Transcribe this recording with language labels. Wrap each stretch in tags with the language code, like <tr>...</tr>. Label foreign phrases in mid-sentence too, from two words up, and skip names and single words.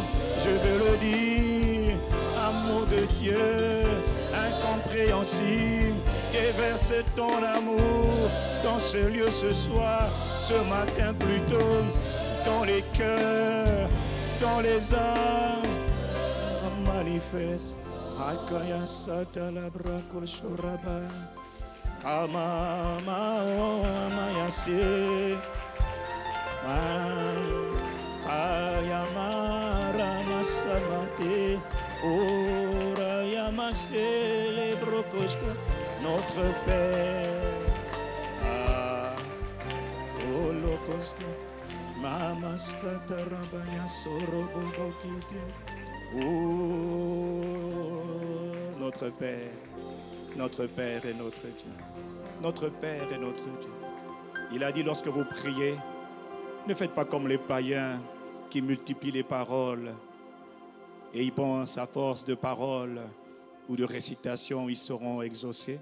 <fr>Je veux le dire, amour de Dieu, incompréhensible, déverse ton amour dans ce lieu ce soir, ce matin plutôt, dans les cœurs, dans les âmes, manifeste. Akaya satala brakul shuraba. Kama mayase ayamara masamate ora yamase les brokoshka notre Père holokoska mamaska tarabaya sorobokite notre Père et notre Dieu. Notre Père et notre Dieu. Il a dit lorsque vous priez, ne faites pas comme les païens qui multiplient les paroles et ils pensent à force de paroles ou de récitation, ils seront exaucés.</fr>